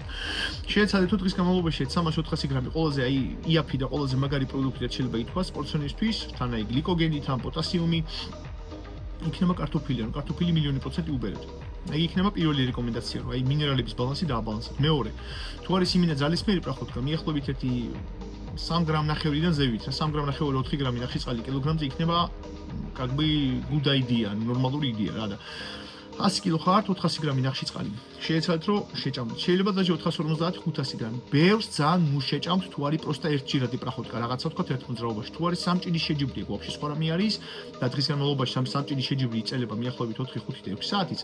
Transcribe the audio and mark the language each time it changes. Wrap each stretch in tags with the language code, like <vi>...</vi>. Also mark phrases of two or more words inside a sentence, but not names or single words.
<ka>შეეცადეთ დღის განმავლობაში 300-400 გრამი ყველაზე აი იაფი და ყველაზე მაგარი პროდუქტი რაც შეიძლება ითქვას სპორტსმენისთვის, თან აი გლიკოგენი, თან პოტასიუმი იქნება კარტოფილი, ანუ კარტოფილი მილიონი პროცენტი უბერეთ. აი იქნება პირველი რეკომენდაცია, რომ აი მინერალების ბალანსი დააბალანსოთ. მეორე, თუ არის იმინა ძალისმიერი პრახოტკა, მიახლოებით 3 გრამ ნახევრიდან ზევით, 3 გრამ ნახევარი 4 გრამი ნახიწყალი კილოგრამზე იქნება</ka> <ru>как бы</ru> <en>good idea,</en> <ka>ნორმალური იდეა რა და 100 კილო ხართ 400 გრამი ნახიწყალი. შეეცადეთ რომ შეჭამოთ. შეიძლება დაჟე 450-500 გრამი. ბევრს ძალიან ნუ შეჭამთ თუ არის პროსტა ერთჯერადი პრახოტკა, რაღაცა თქვათ ერთ მოძრაობაში. თუ არის სამჭიდის შეჯიბრი, ვაფშე სხვა რამე არის და დღის განმავლობაში სამჭიდის შეჯიბრი იწელება მიახლოებით 4-5 და 6 საათიც.</ka>